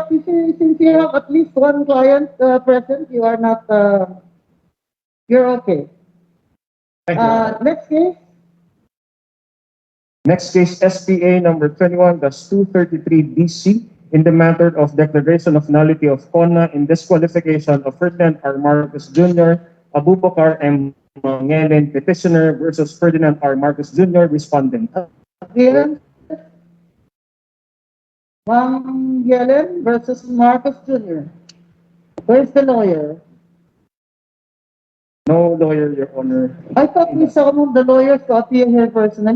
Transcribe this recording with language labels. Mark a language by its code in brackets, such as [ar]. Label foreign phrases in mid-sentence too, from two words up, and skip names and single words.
[en] Since you have at least one client present, you are not. You're okay. Thank you, Your Honor. Next case. Next case, SPA number 21-233 DC, in the matter of declaration of nullity of CONA in disqualification of Ferdinand R. Marcos Jr., Abubakar M. Mangelen, petitioner versus Ferdinand R. Marcos Jr., respondent. Appearance. Mangyelen versus Marcos Jr. Where's the lawyer? No lawyer, Your Honor. I thought we summoned the lawyers to appear here personally,